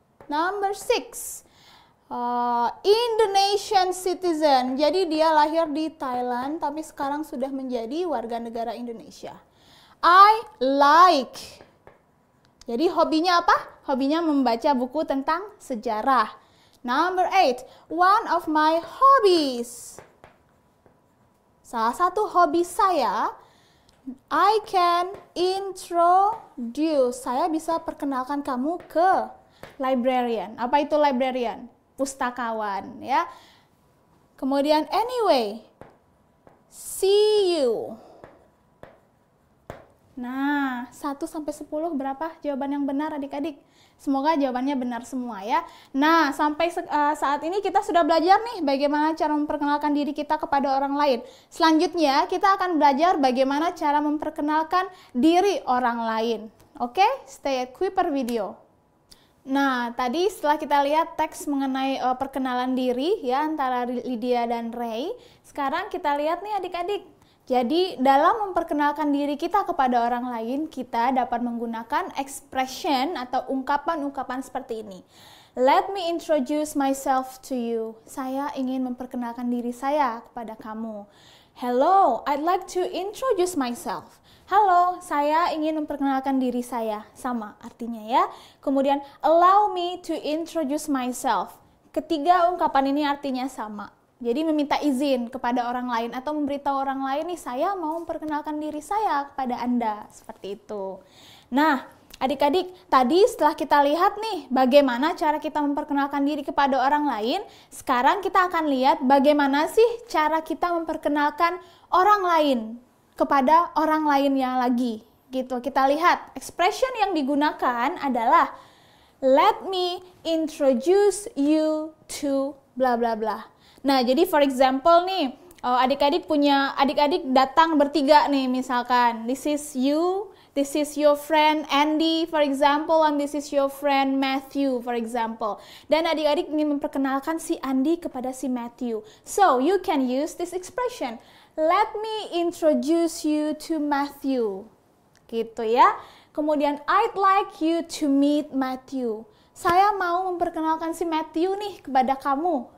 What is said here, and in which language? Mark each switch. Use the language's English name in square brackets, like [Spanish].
[English] Number 6, Indonesian citizen. [Indonesian] Jadi dia lahir di Thailand tapi sekarang sudah menjadi warga negara Indonesia. [English] I like. [Indonesian] Jadi hobinya apa? Hobinya membaca buku tentang sejarah. [English] Number 8, one of my hobbies. [Indonesian] Salah satu hobi saya, [English] I can introduce. [Indonesian] Saya bisa perkenalkan kamu ke librarian. Apa itu librarian? Pustakawan, ya. [English] Kemudian anyway, see you. [Indonesian] Nah, 1-10 berapa jawaban yang benar adik-adik? Semoga jawabannya benar semua ya. Nah, sampai saat ini kita sudah belajar nih bagaimana cara memperkenalkan diri kita kepada orang lain. Selanjutnya kita akan belajar bagaimana cara memperkenalkan diri orang lain. Oke, [English] stay at Kuiper Video. [Indonesian] Nah, tadi setelah kita lihat teks mengenai perkenalan diri ya antara Lydia dan Ray, sekarang kita lihat nih adik-adik. Jadi, dalam memperkenalkan diri kita kepada orang lain, kita dapat menggunakan expression atau ungkapan-ungkapan seperti ini. [English] Let me introduce myself to you. [Indonesian] Saya ingin memperkenalkan diri saya kepada kamu. [English] Hello, I'd like to introduce myself. [Indonesian] Halo, saya ingin memperkenalkan diri saya. Sama artinya ya. [English] Kemudian, allow me to introduce myself. [Indonesian] Ketiga ungkapan ini artinya sama. Jadi meminta izin kepada orang lain atau memberitahu orang lain nih saya mau memperkenalkan diri saya kepada Anda. Seperti itu. Nah, Adik-adik, tadi setelah kita lihat nih bagaimana cara kita memperkenalkan diri kepada orang lain, sekarang kita akan lihat bagaimana sih cara kita memperkenalkan orang lain kepada orang lainnya lagi. Gitu. Kita lihat expression yang digunakan adalah [English] let me introduce you to bla bla [Indonesian] bla. Nah, jadi [English] for example [Indonesian] nih, adik-adik datang bertiga nih misalkan. [English] This is you, this is your friend Andy for example, and this is your friend Matthew for example. [Indonesian] Dan adik-adik ingin memperkenalkan si Andy kepada si Matthew. [English] So, you can use this expression. Let me introduce you to Matthew. [Indonesian] Gitu ya. [English] Kemudian, I'd like you to meet Matthew. [Indonesian] Saya mau memperkenalkan si Matthew nih kepada kamu.